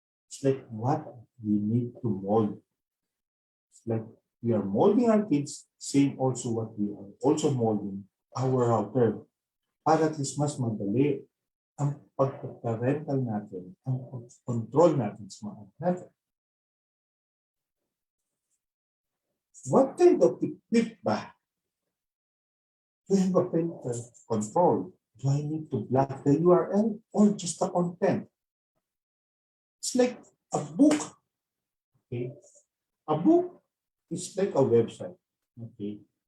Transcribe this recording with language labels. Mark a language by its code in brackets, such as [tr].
[en] It's like what we need to mold. It's like we are molding our kids, same also what we are also molding our router. [tl] Para at least mas madali ang pagpaparental natin, ang control natin sa mga natin. [en] What kind of equip ba to have a parental control? Do I need to block the URL or just the content? It's like a book. Okay? A book is like a website. Okay?